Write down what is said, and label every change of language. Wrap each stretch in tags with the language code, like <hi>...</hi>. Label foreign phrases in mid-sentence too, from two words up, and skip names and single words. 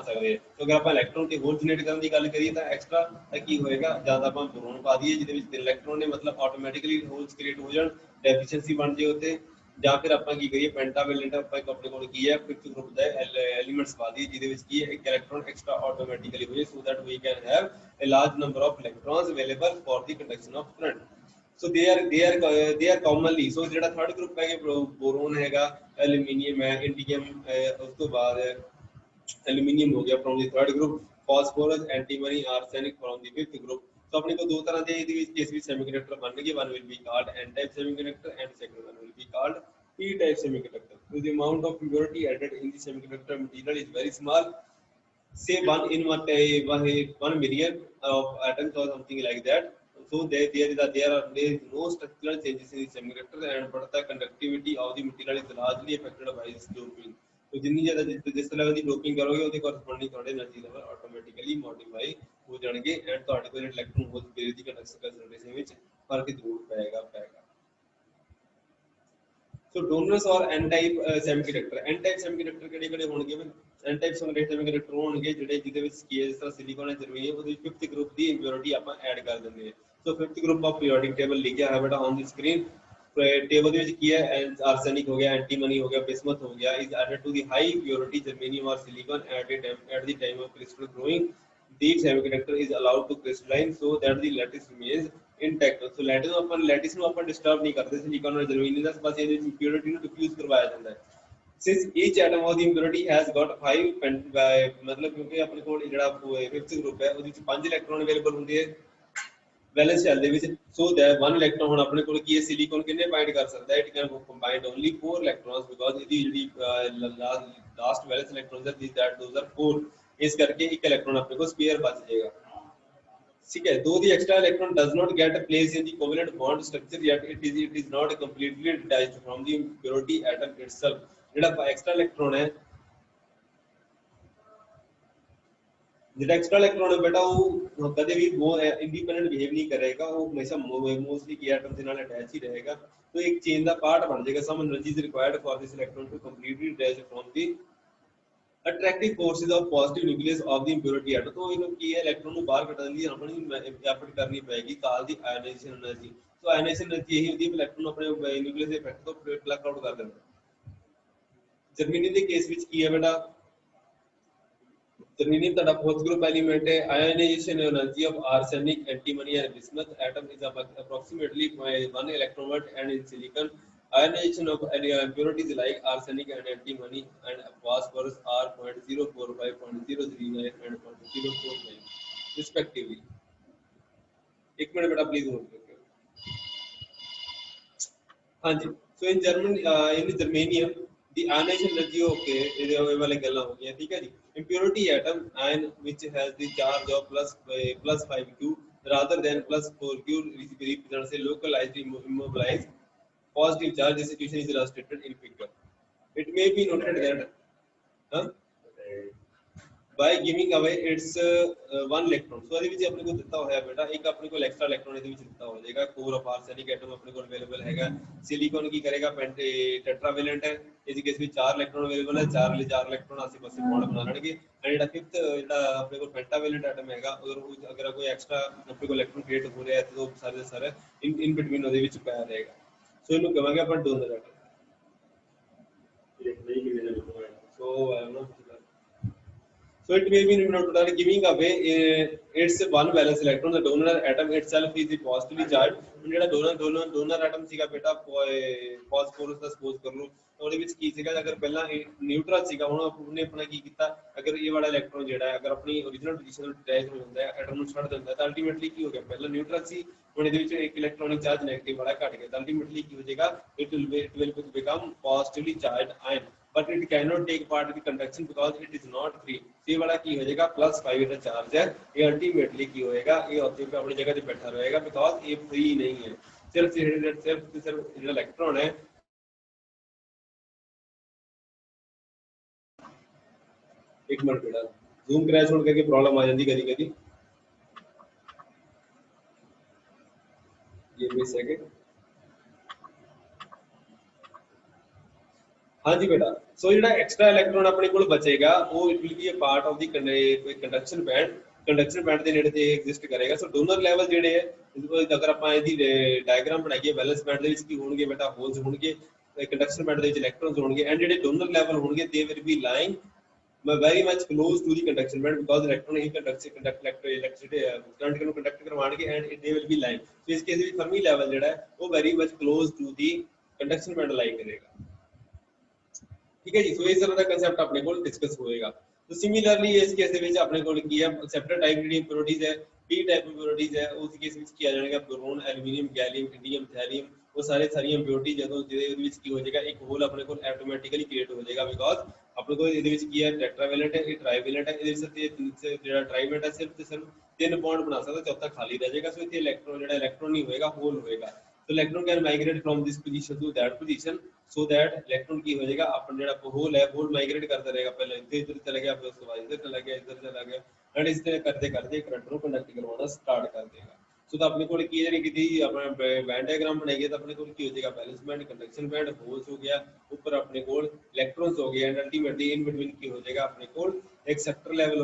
<pa>ਸਕਦੇ ਹੋ ਅਗਰ ਆਪਾਂ ਇਲੈਕਟ੍ਰੋਨ ਤੇ ਹੋਰ ਜਨਰੇਟ ਕਰਨ ਦੀ ਗੱਲ ਕਰੀਏ ਤਾਂ ਐਕਸਟਰਾ ਤਾਂ ਕੀ ਹੋਏਗਾ ਜਾਂ ਤਾਂ ਆਪਾਂ ਬੋਰੋਨ ਪਾ ਦਈਏ ਜਿਹਦੇ ਵਿੱਚ 3 ਇਲੈਕਟ੍ਰੋਨ ਨੇ ਮਤਲਬ</pa> <en>automatically holes create</en> <pa>ਹੋ ਜਾਣ ਡੈਫੀਸ਼ੀਐਂਸੀ ਬਣ ਜੇ ਉੱਤੇ ਜਾਂ ਫਿਰ ਆਪਾਂ ਕੀ ਕਰੀਏ ਪੈਂਟਾਵੈਲੈਂਟ ਆਪਾਂ ਆਪਣੇ ਕੋਲ ਕੀ ਹੈ</pa> <en>fifth group</en> <pa>ਦਾ ਐਲੀਮੈਂਟਸ ਪਾ ਦਈਏ ਜਿਹਦੇ ਵਿੱਚ ਕੀ ਹੈ ਇੱਕ</pa> <en>electron extra automatically</en> <pa>ਹੋ ਜਾਏ</pa> <en>so that we can have a large number of electrons available for the conduction of current. So they are commonly so ਜਿਹੜਾ third group ਹੈ boron ਹੈਗਾ aluminium ਹੈ indium ਉਸ ਤੋਂ ਬਾਅਦ aluminium ਹੋ ਗਿਆ from the third group phosphorus antimony arsenic from the fifth group. So</en> <pa>ਆਪਣੇ ਕੋਲ ਦੋ ਤਰ੍ਹਾਂ ਦੇ ਇਹਦੇ ਵਿੱਚ ਕੇਸ ਵਿੱਚ</pa> <en>semiconductor ਬਣਨਗੇ one will be called n type semiconductor and second one will be called p type semiconductor. So the amount of impurity added in the semiconductor material is very small. Say 1 in 1 million of atoms or something like that. So there is no structural changes in the semiconductor and but the conductivity of the material is largely affected by this doping.</en> <hi>तो जितनी ज़्यादा जिस तरह की डोपिंग करोगे उसके कॉरस्पॉन्डिंग थोड़े</hi> <en>energy level automatically modify</en> <hi>हो जाएंगे एंड</hi> <pa>ਤੁਹਾਡੇ ਕੋਲ ਇਲੈਕਟ੍ਰੋਨ ਹੋਲ ਦੀ ਕੰਡਕਸ਼ਨ ਵਿੱਚ ਫਰਕ ਜ਼ਰੂਰ ਪਏਗਾ।</pa> <en>So donors or n type semiconductor</en> <pa>ਕਿਹੜੇ ਕਿਹੜੇ ਹੋਣਗੇ</pa> <en>n type semiconductor</en> <pa>ਹੋਣਗੇ ਜਿਹੜੇ ਜਿਹਦੇ ਵਿੱਚ ਕੀ ਹੈ ਜਿਸ ਤਰ੍ਹਾਂ ਸਿਲੀਕਨ ਹੈ ਜਰਮੇਨੀਅਮ ਉਹਦੇ ਵਿੱਚ</pa> <en>fifth group</en> <pa>ਦੀ ਇੰਪਿਉਰਿਟੀ ਆਪਾਂ ਐਡ ਕਰ ਦਿੰਦੇ ਹਾਂ।</pa> <en>so fifth group of periodic table</en> <pa>ਲਿਖਿਆ ਹੈ ਬੇਟਾ</pa> <en>on the screen</en> <pa>ਟੇਬਲ ਦੇ ਵਿੱਚ ਕੀ ਹੈ ਆਰਸੈਨਿਕ ਹੋ ਗਿਆ ਐਂਟੀਮਨੀ ਹੋ ਗਿਆ ਬਿਸਮਥ ਹੋ ਗਿਆ</pa> <en>is added to the high purity germanium or silicon at the time of crystal growing. The semiconductor is allowed to crystalline so that the lattice remains intact. So lattice</en> <pa>ਨੂੰ ਆਪਾਂ ਡਿਸਟਰਬ ਨਹੀਂ ਕਰਦੇ ਸਿਲੀਕਨ ਔਰ ਜਰਮੇਨੀਅਮ ਦਾ ਬਸ ਇਹਦੇ ਵਿੱਚ ਇੰਪਿਉਰਿਟੀ ਨੂੰ ਡਿਫਿਊਜ਼ ਕਰਵਾਇਆ ਜਾਂਦਾ ਹੈ।</pa> <en>Since each atom of the impurity has got 5</en> <hi>मतलब क्योंकि अपने को</hi> <pa>ਜਿਹੜਾ ਫਿਫਥ ਗਰੁੱਪ ਹੈ ਉਹਦੇ ਵਿੱਚ 5 ਇਲੈਕਟ੍ਰੋਨ ਅਵੇਲੇਬਲ ਹੁੰਦੇ ਹੈ</pa> <en>valence shell</en> <pa>ਦੇ ਵਿੱਚ</pa> <en>so that</en> <pa>1 ਇਲੈਕਟ੍ਰੋਨ ਹੁਣ ਆਪਣੇ ਕੋਲ ਕੀ ਹੈ ਸਿਲੀਕਨ ਕਿੰਨੇ ਬਾਈਂਡ ਕਰ ਸਕਦਾ ਹੈ</pa> <en>it can combined only 4 electrons because</en> <pa>ਇਹਦੀ ਜਿਹੜੀ</pa> <en>last valence electrons</en> <pa>ਹੈ</pa> <en>this that those are 4</en> <pa>ਇਸ ਕਰਕੇ ਇੱਕ ਇਲੈਕਟ੍ਰੋਨ ਆਪਣੇ ਕੋਲ ਸਪੇਅਰ ਬਚ ਜਾਏਗਾ।</pa> <hi>ठीक है</hi> <en>though the extra electron does not get placed in the covalent bond structure yet it is not completely detached from the impurity atom itself.</en> <pa>ਜਿਹੜਾ ਐਕਸਟਰਾ ਇਲੈਕਟ੍ਰੋਨ ਹੈ ਜਿਹੜਾ ਐਕਸਟਰਾ ਇਲੈਕਟ੍ਰੋਨ ਹੈ ਬੇਟਾ ਉਹ ਕਦੇ ਵੀ</pa> <en>independent behave</en> <pa>ਨਹੀਂ ਕਰੇਗਾ ਉਹ ਹਮੇਸ਼ਾ ਮੋਸਟਲੀ ਕੀ ਐਟਮ ਦੇ ਨਾਲ ਅਟੈਚ ਹੀ ਰਹੇਗਾ</pa> <hi>तो एक चेन</hi> <pa>ਦਾ ਪਾਰਟ ਬਣ ਜਾਏਗਾ</pa> <en>some energy is required for this electron to completely detach from the attractive forces of positive nucleus of the impurity atom.</en> <pa>तो ਇਹਨੂੰ ਕੀ ਹੈ ਇਲੈਕਟ੍ਰੋਨ ਨੂੰ ਬਾਹਰ ਕੱਢਣ ਲਈ ਆਪਣੀ ਐਫਰਟ ਕਰਨੀ ਪਏਗੀ ਕਾਲ ਦੀ</pa> <en>ionization energy.</en> <pa>ਸੋ</pa> <en>ionization energy</en> <pa>ਇਹੀ ਹੁੰਦੀ ਹੈ ਇਲੈਕਟ੍ਰੋਨ ਨੂੰ ਆਪਣੇ ਨਿਊਕਲੀਅਸ ਦੇ ਇਫੈਕਟ ਤੋਂ</pa> <en>plug out</en> <pa>ਕਰ ਦਿੰਦਾ। ਜਰਮੇਨੀਅਮ ਦੇ ਕੇਸ ਵਿੱਚ ਕੀ ਹੈ ਬੇਟਾ</pa> <en>जर्मेनियम ਤੁਹਾਡਾ fourth group element है ionization energy of arsenic antimony and bismuth atom is approximately 1 electron volt and in silicon ionization of impurities like arsenic and antimony and phosphorus are 0.045 0.039 and 0.049 respectively।</en> <hi>एक मिनट बेटा प्लीज होल्ड करिए। हाँ जी</hi> <en>so in germanium the ionization energy okay</en> <pa>ਇਹਦੇ ਵਾਲੇ ਗੱਲਾਂ ਹੋ ਗਈਆਂ ਠੀਕ ਹੈ ਜੀ।</pa> <en>impurity atom ion which has the charge of plus 5q rather than plus 4q represents a localized immobilized positive charge. This situation is illustrated in figure। It may be noted that by giving away its one electron.</en> <pa>So ਇਹਦੇ ਵਿੱਚ ਆਪਣੇ ਕੋਲ ਦਿੱਤਾ ਹੋਇਆ ਬੇਟਾ ਇੱਕ ਆਪਣੇ ਕੋਲ ਐਕਸਟਰਾ ਇਲੈਕਟ੍ਰੋਨ ਇਹਦੇ ਵਿੱਚ ਦਿੱਤਾ ਹੋ ਜਾਏਗਾ</pa> <en>core of arsenic atom</en> <pa>ਆਪਣੇ ਕੋਲ ਅਵੇਲੇਬਲ ਹੈਗਾ ਸਿਲੀਕਨ ਕੀ ਕਰੇਗਾ ਟੈਟਰਾਵੈਲੈਂਟ ਹੈ ਇਸ ਕੇਸ ਵਿੱਚ 4 ਇਲੈਕਟ੍ਰੋਨ ਅਵੇਲੇਬਲ ਹੈ 4 ਇਲੈਕਟ੍ਰੋਨ ਆਸੇ ਪਾਸੇ ਬੌਂਡ ਬਣਾ ਲੈਣਗੇ ਐਂਡ ਜਿਹੜਾ ਫਿਫਥ ਜਿਹੜਾ ਆਪਣੇ ਕੋਲ ਪੈਂਟਾਵੈਲੈਂਟ ਐਟਮ ਹੈਗਾ ਅਗਰ ਕੋਈ ਐਕਸਟਰਾ ਆਪਣੇ ਕੋਲ ਇਲੈਕਟ੍ਰੋਨ ਕ੍ਰੀਏਟ ਹੋ ਰਿਹਾ ਹੈ ਤਾਂ ਉਹ ਸਾਰੇ ਦੇ ਸਾਰੇ</pa> <en>in between</en> <pa>ਉਹਦੇ ਵਿੱਚ ਪਾਇਆ ਰਹੇਗਾ ਸੋ ਇਹਨੂੰ ਕਹਾਂਗੇ ਆਪਾਂ</pa> <en>donor atom so So it may be noted giving away its one valence electron.</en> <pa>The donor atom itself is positively charged. ਜਿਹੜਾ</pa> <en>donor atom</en> <pa>ਸੀਗਾ ਬੇਟਾ ਫਾਸਫੋਰਸ ਦਾ ਸਪੋਜ਼ ਕਰ ਲਓ ਉਹਦੇ ਵਿੱਚ ਕੀ ਸੀਗਾ ਅਗਰ ਪਹਿਲਾਂ ਨਿਊਟਰਲ ਸੀਗਾ ਹੁਣ ਉਹਨੇ ਆਪਣਾ ਕੀ ਕੀਤਾ ਅਗਰ ਇਹ ਵਾਲਾ ਇਲੈਕਟ੍ਰੋਨ ਜਿਹੜਾ ਹੈ ਅਗਰ ਆਪਣੀ</pa> <en>origignal position</en> <pa>ਨੂੰ ਡਿਟੈਚ ਹੋ ਜਾਂਦਾ ਹੈ ਐਟਮ ਨੂੰ ਛੱਡ ਦਿੰਦਾ ਤਾਂ ਅਲਟੀਮੇਟਲੀ ਕੀ ਹੋ ਗਿਆ ਪਹਿਲਾਂ ਨਿਊਟਰਲ ਸੀ ਹੁਣ ਇਹਦੇ ਵਿੱਚ ਇੱਕ ਇਲੈਕਟ੍ਰੋਨਿਕ ਚਾਰਜ ਨੈਗੇਟਿਵ ਵਾਲਾ ਘਟ ਗਿਆ ਤਾਂ ਅਲਟੀਮੇਟਲੀ ਕੀ ਹੋ ਜਾਏਗਾ</pa> <en>it will become positively charged ion but it cannot take part in the conduction because it is not free</en> <hi>ये वाला की हो जाएगा +5 का चार्ज है ये अल्टीमेटली की होएगा ये ऑब्जेक्ट पे अपनी जगह पे बैठा रहेगा बिकॉज ये फ्री नहीं है सिर्फ जो इलेक्ट्रॉन है एक मिनट बेटा</hi> <en>Zoom crash</en> <hi>होने करके प्रॉब्लम आ जाती कभी कभी ये</hi> <en>miss second</en> <hi>हाँ जी बेटा सो</hi> <pa>ਜਿਹੜਾ ਐਕਸਟਰਾ ਇਲੈਕਟ੍ਰੋਨ ਆਪਣੇ ਕੋਲ ਬਚੇਗਾ ਉਹ</pa> <en>it will be a part of the conduction band</en> <pa>ਦੇ ਨੇੜੇ ਤੇ ਐਗਜ਼ਿਸਟ ਕਰੇਗਾ ਸੋ</pa> <en>donor level</en> <pa>ਜਿਹੜੇ ਹੈ ਅਗਰ ਆਪਾਂ ਇਹਦੀ ਡਾਇਗਰਾਮ ਬਣਾਈਏ</pa> <en>valence band</en> <pa>ਦੇ ਵਿੱਚ ਕੀ ਹੋਣਗੇ ਬੇਟਾ ਹੋਲਸ ਹੋਣਗੇ</pa> <en>conduction band</en> <pa>ਦੇ ਵਿੱਚ ਇਲੈਕਟ੍ਰੋਨਸ ਹੋਣਗੇ ਐਂਡ ਜਿਹੜੇ</pa> <en>donor level</en> <pa>ਹੋਣਗੇ</pa> <en>they will be lying very much close to the conduction band because electron</en> <pa>ही</pa> <en>conduct electricity current</en> <pa>ਨੂੰ conduct ਕਰਵਾਣਗੇ</pa> <en>and they will be lying so</en> <pa>ਇਸ ਕੇਸ ਵਿੱਚ</pa> <en>Fermi level</en> <pa>ਜਿਹੜਾ ਹੈ ਉਹ</pa> <en>very much close to the conduction band</en> <pa>लाई करेगा</pa> <hi>ठीक है जी सो इस तरह का कांसेप्ट अपने को डिस्कस होएगा तो सिमिलरली इस केस</hi> <pa>ਦੇ ਵਿੱਚ ਆਪਣੇ ਕੋਲ ਕੀ ਹੈ</pa> <en>acceptor type</en> <pa>ਜਿਹੜੀ इंप्योरिटीज है</pa> <en>p type impurities</en> <pa>है ਉਸ ਕੇਸ ਵਿੱਚ ਕੀ ਆ ਜਾਣਗੇ बोरोन एल्यूमिनियम गैलियम इंडियम थैलियम वो ਸਾਰੀਆਂ ਇੰਪਿਉਰਿਟੀ ਜਦੋਂ ਜਿਹਦੇ ਵਿੱਚ ਕੀ ਹੋ ਜਾਏਗਾ ਇੱਕ ਹੋਲ ਆਪਣੇ ਕੋਲ ਆਟੋਮੈਟਿਕਲੀ ਕ੍ਰੀਏਟ ਹੋ ਜਾਏਗਾ ਬਿਕੋਜ਼ ਆਪਣੇ ਕੋਲ ਇਹਦੇ ਵਿੱਚ ਕੀ ਹੈ ਟੈਟਰਾਵੈਲੈਂਟ ਹੈ ਇਹ ਟ੍ਰਾਈਵੈਲੈਂਟ ਹੈ ਇਹਦੇ ਵਿੱਚ ਜਿਹੜਾ ਟ੍ਰਾਈਵੈਲੈਂਟ ਹੈ ਸਿਰਫ ਤੇ ਸਿਰਫ 3 ਬੌਂਡ ਬਣਾ ਸਕਦਾ ਚੌਥਾ ਖਾਲੀ ਰਹਿ ਜਾਏਗਾ ਸੋ ਇੱਥੇ ਇਲੈਕਟ੍ਰੋਨ ਜਿਹੜਾ ਇਲੈਕਟ੍ਰੋਨ ਨਹੀਂ ਹੋਏਗਾ ਹੋਲ ਹੋਏਗਾ</pa> <en>so electron can migrate from this position to that position so that electron</en> <pa>ਕੀ ਹੋ ਜਾਏਗਾ ਆਪਣਾ ਜਿਹੜਾ ਹੋਲ ਹੈ ਹੋਲ ਮਾਈਗ੍ਰੇਟ ਕਰਦਾ ਰਹੇਗਾ ਪਹਿਲਾਂ ਇੱਧਰ ਚਲਾ ਗਿਆ ਫਿਰ ਉਸ ਤੋਂ ਬਾਅਦ ਇੱਧਰ ਚਲਾ ਗਿਆ ਇੱਧਰ ਚਲਾ ਗਿਆ ਐਂਡ ਇਸ ਤਰ੍ਹਾਂ ਕਰਦੇ ਕਰੰਟ ਨੂੰ ਕੰਡਕਟ ਕਰਵਾਉਣਾ ਸਟਾਰਟ ਕਰ ਦੇਗਾ ਸੋ ਤਾਂ ਆਪਣੇ ਕੋਲ ਕੀ ਜਿਹੜੀ ਕੀਤੀ ਆਪਣਾ</pa> <en>band diagram</en> <pa>ਬਣਾਈਏ ਤਾਂ ਆਪਣੇ ਕੋਲ ਕੀ ਹੋ ਜਾਏਗਾ ਬੈਲੈਂਸ ਬੈਂਡ ਕੰਡਕਸ਼ਨ ਬੈਂਡ ਹੋਲਸ ਹੋ ਗਿਆ ਉੱਪਰ ਆਪਣੇ ਕੋਲ ਇਲੈਕਟ੍ਰੋਨਸ ਹੋ ਗਏ ਐਂਡ ਅਲਟੀਮੇਟਲੀ</pa> <en>in between</en> <pa>ਕੀ ਹੋ ਜਾਏਗਾ ਆਪਣੇ ਕੋਲ ਇੱਕ ਸੈਕਟਰ ਲੈਵਲ</pa>